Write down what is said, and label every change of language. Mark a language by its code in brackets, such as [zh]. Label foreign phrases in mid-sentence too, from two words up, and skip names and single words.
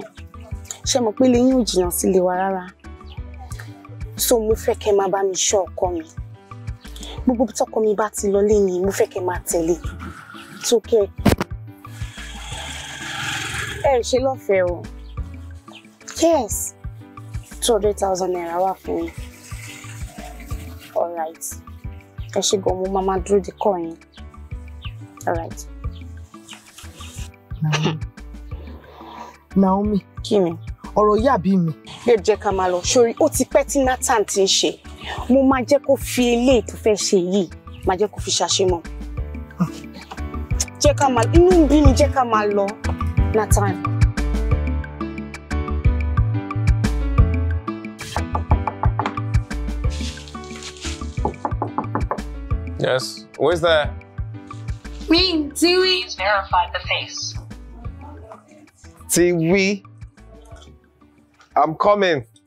[yo] Ṣé mo pé ilé yín ò jìnnà sílé wa rárá. So mo fẹ́ kẹ́ máa bá mi ṣọ́ ọkọ mi. Gbogbo bí tọ́kọ mi bá ti lọ lẹ́yìn mo fẹ́ kẹ́ máa tẹ̀lé. [en] It's okay. [yo] Ṣé lọ́fẹ̀ẹ́ o. Yes. 200,000 naira wà fún mi. [en] All right. [yo] Ẹ ṣé gan mo máa dúró de call yín. [en] All right. Naomi. [yo] Kí ni? Ọ̀rọ̀ yàbí mi. Ẹ jẹ́ ká máa lọ sórí ó ti pẹ́ tí Nathan ti ń ṣe. Mo máa jẹ́ kó fi eléyìí tó fẹ́ ṣe yìí máa jẹ́ kó fi ṣàṣemọ̀. Jẹ́ ká máa inú ń bí mi jẹ́ ká máa lọ Nathan. [en] Yes, who is there? Me, Tiwi. Please verify the face. Tiwi, I'm coming.